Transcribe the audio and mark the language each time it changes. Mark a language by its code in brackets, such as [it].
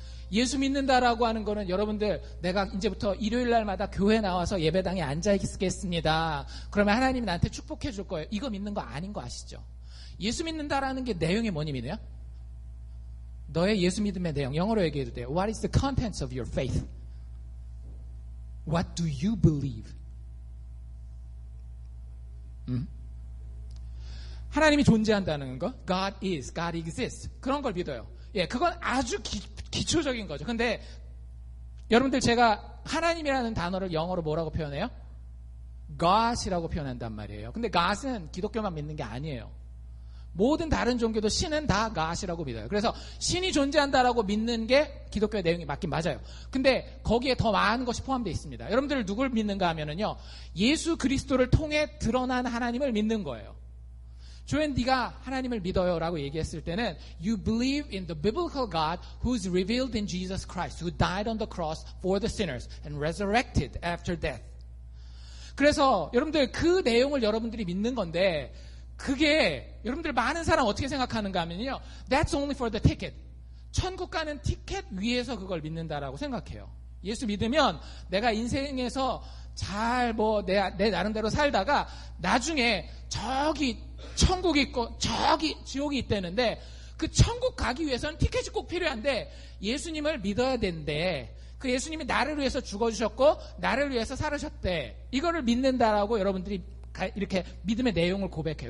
[ko] 예수 믿는다라고 하는 거는 여러분들, 내가 이제부터 일요일 날마다 교회 나와서 예배당에 앉아 있겠습니다, 그러면 하나님이 나한테 축복해 줄 거예요, 이거 믿는 거 아닌 거 아시죠? 예수 믿는다라는 게 내용이 뭐니 믿어요? 너의 예수 믿음의 내용, 영어로 얘기해도 돼요. [en] What is the contents of your faith? What do you believe? [ko] 하나님이 존재한다는 거, [en] God is, God exists. [ko] 그런 걸 믿어요. 예, 그건 아주 기초적인 거죠. 근데 여러분들 제가 하나님이라는 단어를 영어로 뭐라고 표현해요? God이라고 표현한단 말이에요. 근데 God은 기독교만 믿는 게 아니에요. 모든 다른 종교도 신은 다 God이라고 믿어요. 그래서 신이 존재한다라고 믿는 게 기독교의 내용이 맞긴 맞아요. 근데 거기에 더 많은 것이 포함되어 있습니다. 여러분들 누굴 믿는가 하면은요, 예수 그리스도를 통해 드러난 하나님을 믿는 거예요. 조엔 네가 하나님을 믿어요 라고 얘기했을 때는 [en] You believe in the biblical God who's revealed in Jesus Christ, who died on the cross for the sinners and resurrected after death. [ko] 그래서 여러분들 그 내용을 여러분들이 믿는 건데, 그게 여러분들 많은 사람 어떻게 생각하는가 하면요, [en] That's only for the ticket. [ko] 천국 가는 티켓 위에서 그걸 믿는다라고 생각해요. 예수 믿으면 내가 인생에서 잘 내 나름대로 살다가 나중에 저기 천국이 있고 저기 지옥이 있다는데, 그 천국 가기 위해서는 티켓이 꼭 필요한데 예수님을 믿어야 되는데, 그 예수님이 나를 위해서 죽어주셨고 나를 위해서 살으셨대, 이거를 믿는다라고 여러분들이 이렇게 믿음의 내용을 고백해요.